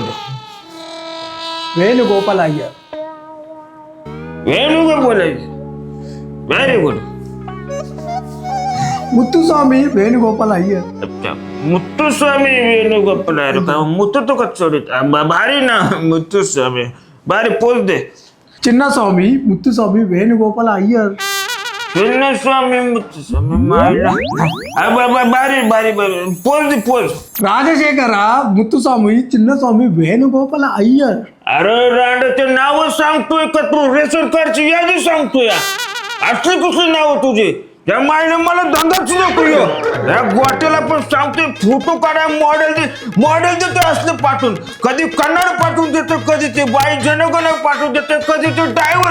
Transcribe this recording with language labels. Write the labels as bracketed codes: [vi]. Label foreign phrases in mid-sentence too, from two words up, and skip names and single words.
[mr] वेणुगोपाल अय्यर. वेणुगोपाल बोलायचं. [en] very good. [mr] मुत्तुस्वामी वेणुगोपाल अय्यर. अच्छा मुत्तुस्वामी वेणुगोपाल अरे का मुत्तू तो का चढीत भारी ना मुत्तुस्वामी. भारी पोच दे. చిన్నస్వామి ముత్తుస్వామి వేణుగోపాల అయ్యర్. चिन्नस्वामी मुत्तुस्वामी मायला भारी भारी भारी पोच दे पोच. రాజశేఖర ముత్తుస్వామి చిన్నస్వామి వేణుగోపాల అయ్యర్. अरे रांडाचे नाव सांगतोय का तू? रेशन कार्डची यादी सांगतोय. असली कुठली नाव तुझी? त्या मायने मला धंदाच नको. या गोट्याला पण सांगतोय फोटो काढा, मॉडेल देते असले पाठवून. कधी कन्नड पाठवून देतो, कधी ते बाई जनगण पाठवून देते, कधी ते ड्रायव्हर.